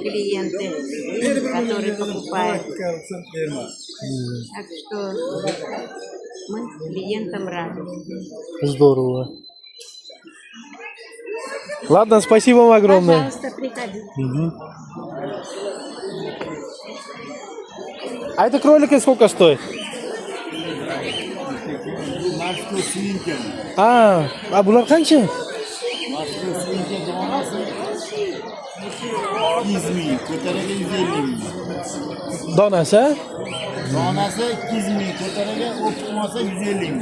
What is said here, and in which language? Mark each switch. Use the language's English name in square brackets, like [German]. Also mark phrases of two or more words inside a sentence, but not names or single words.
[Russian] клиенты, которые покупают. Так что мы клиентам рады. Здорово. Ладно, спасибо вам огромное. Пожалуйста, приходите. А это кролики сколько стоит? [Uzbek] Mashhur svinka. А bular qancha? Mashhur svinka donasi 200 ming, ko'taraga 150 ming. Donasi, a? Donasi 200 ming, ko'taraga o'qitmasa 150 ming.